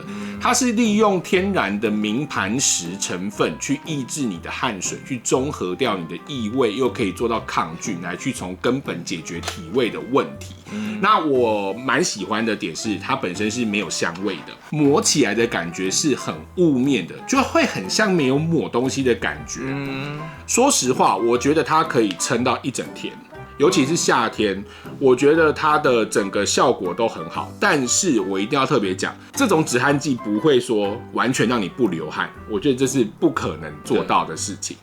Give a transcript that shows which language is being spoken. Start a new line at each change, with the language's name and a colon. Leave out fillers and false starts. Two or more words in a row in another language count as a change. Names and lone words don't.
Chinese: 它是利用天然的明盤石成分去抑制你的汗水，去中和掉你的異味，又可以做到抗菌，來去從根本解決體味的問題。那我蠻喜歡的點是，它本身是沒有香味的，抹起來的感覺是很霧面的，就會很像沒有抹東西的感覺。說實話，我覺得它可以撐到一整天。尤其是夏天，我覺得它的整個效果都很好。但是我一定要特別講，這種止汗劑不會說完全讓你不流汗，我覺得這是不可能做到的事情。